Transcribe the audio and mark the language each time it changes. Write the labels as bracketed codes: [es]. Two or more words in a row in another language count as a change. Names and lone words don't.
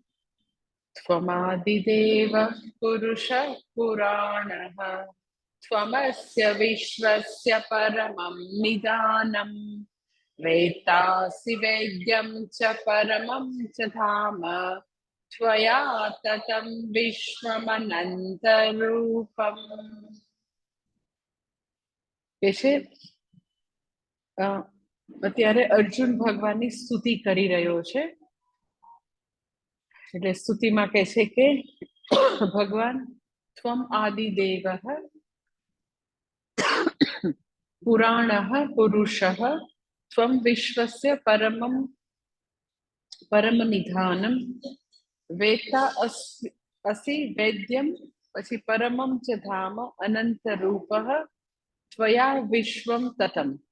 [sa] त्वमादिदेव पुरुषः पुराणः त्वमस्य विश्वस्य परमं निदानम् वेत्तासि वेद्यं च परमं च धाम त्वया ततं विश्वमनन्तरूपम्। [gu] અત્યારે અર્જુન ભગવાનની સ્તુતિ કરી રહ્યો છે। એટલે સ્તુતિમાં કહે છે કે ભગવાન [sa] त्वम आदिदेवः पुराणः पुरुषः त्वम विश्वस्य परमनिधानम वेत्ता असि वेद्यम [gu] પછી [sa] परमम च धाम अनंत रूपः त्वया विश्वम ततम।